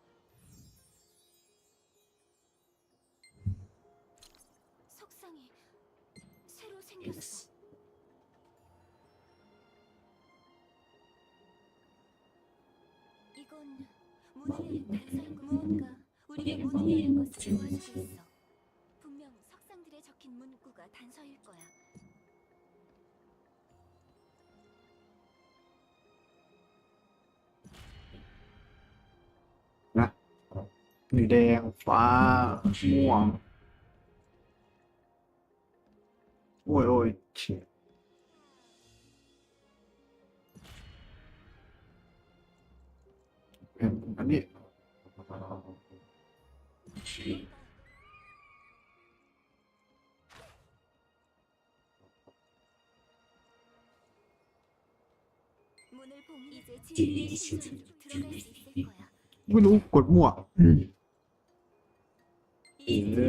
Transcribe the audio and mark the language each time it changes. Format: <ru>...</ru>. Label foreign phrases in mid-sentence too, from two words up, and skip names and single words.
<ko>석상이 새로 생겼어. 이건 문을 여는 단서인 거 무언가 우리가 문을 여는 것을 도와주고 있어. 분명 석상들에 적힌 문구가 단서일 거야.</ko> <th>มีแดงฟ้าม่วงโอ้ยโอ้ยเชี่ยอันนี้</th> <ko>문을 보면 이제 진리의 신전으로 들어갈 수 있을 거야.</ko> <th>ไม่รู้กดมั่ว</th> <ko>이제 예.</ko>